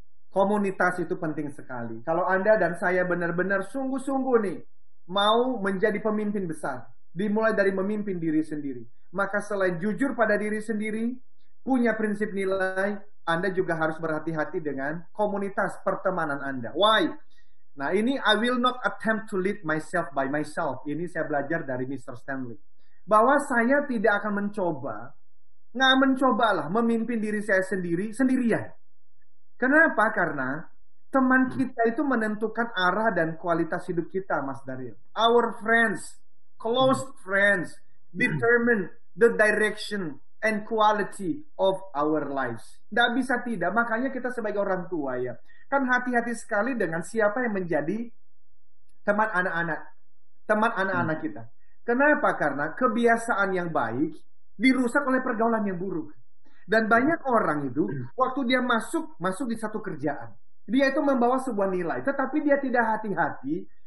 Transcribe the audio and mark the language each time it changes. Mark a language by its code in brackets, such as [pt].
[id] Komunitas itu penting sekali. Kalau Anda dan saya benar-benar sungguh-sungguh nih, mau menjadi pemimpin besar, dimulai dari memimpin diri sendiri, maka selain jujur pada diri sendiri, punya prinsip nilai, Anda juga harus berhati-hati dengan komunitas pertemanan Anda. [en] Why? [id] Nah ini [en] I will not attempt to lead myself by myself. [id] Ini saya belajar dari Mr. Stanley. Bahwa saya tidak akan mencobalah memimpin diri saya sendirian. Kenapa? Karena teman kita itu menentukan arah dan kualitas hidup kita, Mas Daryl. [en] Our friends, close friends, determine the direction and quality of our lives. [id] Tidak bisa tidak. Makanya kita sebagai orang tua ya, kan hati-hati sekali dengan siapa yang menjadi teman anak-anak kita. Kenapa? Karena kebiasaan yang baik dirusak oleh pergaulan yang buruk. Dan banyak orang itu waktu dia masuk di satu kerjaan, dia itu membawa sebuah nilai, tetapi dia tidak hati-hati.